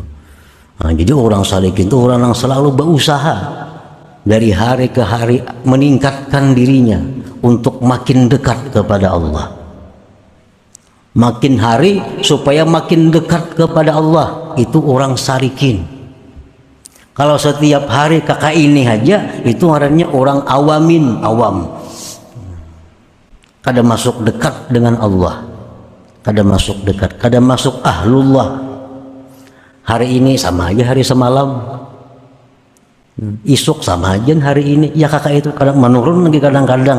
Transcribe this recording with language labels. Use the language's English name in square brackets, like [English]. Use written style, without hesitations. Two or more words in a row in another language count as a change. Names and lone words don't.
[Indonesian] Nah, jadi orang salikin itu orang yang selalu berusaha dari hari ke hari meningkatkan dirinya untuk makin dekat kepada Allah. Makin hari supaya makin dekat kepada Allah, itu orang salikin. Kalau setiap hari kakak ini aja, itu orangnya orang awamin, awam. [Banjar] Kada masuk dekat dengan Allah, kada masuk dekat, kada masuk ahlullah. Hari ini sama aja hari semalam, isuk sama aja hari ini, ya kakak itu kadang menurun lagi kadang-kadang.